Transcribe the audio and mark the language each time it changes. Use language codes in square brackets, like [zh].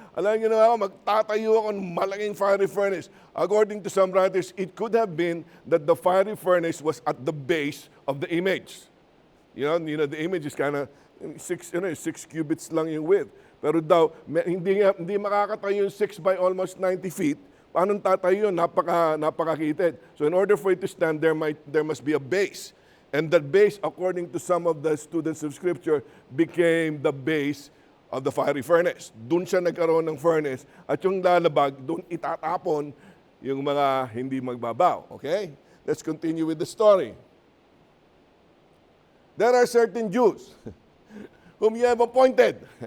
[tl] Alam niyo na ako, magtatayo ako ng malaking fiery furnace. [en] According to some writers, it could have been that the fiery furnace was at the base of the image. You know, the image is kind of 6 cubits [tl] lang yung [en] width. [tl] Pero daw, hindi makakatayo yung 6 by almost 90 feet. Paano tatayo yun? Napakakitid. [en] So in order for it to stand, there must be a base. And that base, according to some of the students of Scripture, became the base of the fiery furnace. [tl] Doon siya nagkaroon ng furnace. At yung lalabag, doon itatapon yung mga hindi magbabaw. Okay? [en] Let's continue with the story. There are certain Jews whom you have appointed.